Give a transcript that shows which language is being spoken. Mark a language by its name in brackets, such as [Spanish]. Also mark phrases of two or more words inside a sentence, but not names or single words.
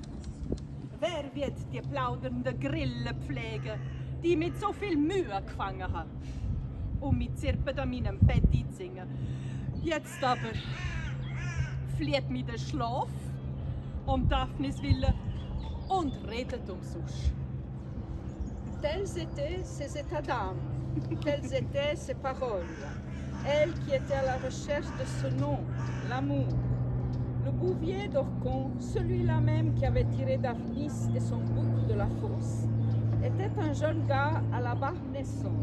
[German] Wer wird die plaudernden Grillen pflegen, die ich mit so viel Mühe gefangen habe? Und mit Zirpen an meinem Bett einzusingen. Jetzt aber flieht mir der Schlaf um Daphnis willen und redet umsonst. [French] Tels étaient ses états d'âme, telles étaient ses paroles. Elle qui était à la recherche de ce nom, l'amour. Le bouvier d'Orcon, celui-là même qui avait tiré Daphnis et son bouc de la fosse, était un jeune gars à la barbe naissante.